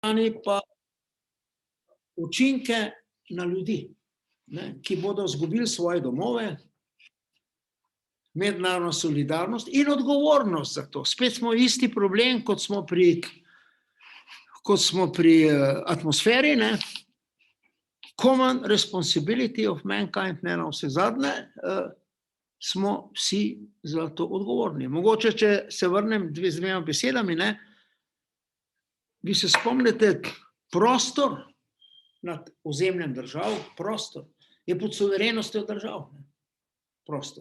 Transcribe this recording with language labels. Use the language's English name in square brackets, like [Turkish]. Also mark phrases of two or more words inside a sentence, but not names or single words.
[Slovenian] strani pa učinke na ljudi, ki bodo izgubili svoje domove, mednarodno solidarnost in odgovornost za to. Spet smo isti problem, kot smo pri atmosferi, [English] common responsibility of mankind, [Slovenian] na vse zadnje, smo vsi za to odgovorni. Mogoče, če se vrnem z dvema besedami, vi se spomnite, prostor nad ozemljem držav, prostor je pod suverenostjo držav, prostor.